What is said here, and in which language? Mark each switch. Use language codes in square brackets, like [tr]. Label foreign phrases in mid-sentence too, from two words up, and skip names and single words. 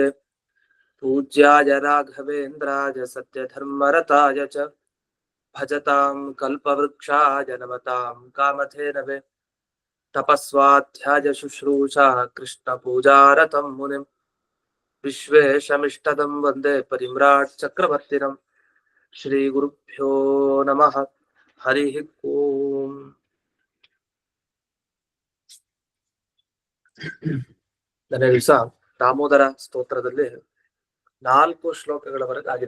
[sa] ಪೂಜ್ಯಾಯ ರಾಘವೇಂದ್ರಾಯ ಸತ್ಯಧರ್ಮರತಾಯ ಚ ಭಜತಾಂ ಕಲ್ಪವೃಕ್ಷಾಯ ನಮತಾಂ ಕಾಮಧೇನವೇ ತಪಸ್ವಾಧ್ಯಾಯ ಶುಶ್ರೂಷಾ ಕೃಷ್ಣಪೂಜಾರತಂ ಮುನಿಂ ವಿಶ್ವೇಶಮಿಷ್ಟದಂ ವಂದೇ ಪರಿಮ್ರಾಟ್ ಚಕ್ರವರ್ತಿನಂ ಶ್ರೀಗುರುಭ್ಯೋ ನಮಃ ಹರಿ ಓಂ. [kn] ನನ್ನ ದಿವಸ ದಾಮೋದರ ಸ್ತೋತ್ರದಲ್ಲಿ 4 ಶ್ಲೋಕಗಳವರೆಗೆ ಆಗಿದೆ.